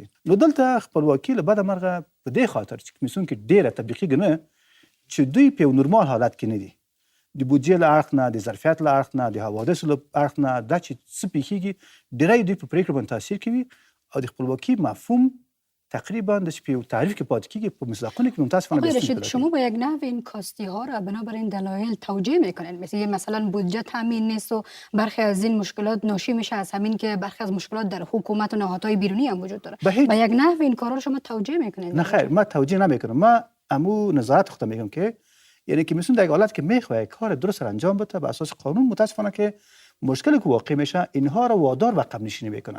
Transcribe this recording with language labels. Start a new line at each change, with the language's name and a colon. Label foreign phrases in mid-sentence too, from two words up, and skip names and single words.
Pashto: نو دلته خپلواکي له بده مرغه په دې خاطر چې کمیسیون کې ډېره تطبیقېږي نه چې دوی په یو نورمال حالت کې نه دي. د بودجې له اړخ نه، د ظرفیت له اړخ نه، د حوادثو له اړخ نه دا چې څه پېښېږي ډېری دوی په پرېکړه باندې تاثیر کوي او د خپلواکي مفهوم تقریبا د په یو تعریف کې پاتې کېږي. په مصداقونه کې متاسفانه
Persian: آقای رشید، شما با یک نحو این کاستی ها را بنابراین دلایل توجیه میکنین، مثلا بودجه تامین نیست و برخی از این مشکلات ناشی میشه از همین که برخی از مشکلات در حکومت و نهادهای بیرونی هم وجود داره. با یک نحو این کارا رو شما توجیه میکنین؟ نه خیر، ما توجیه نمیکنم. ما امو نظارت خودم میگم که یعنی کمیسیون در حالت که میخواد کار درست را انجام بده به اساس قانون، متاسفانه که مشکلی که واقع میشه اینها را وادار و عقب نشینی میکنن.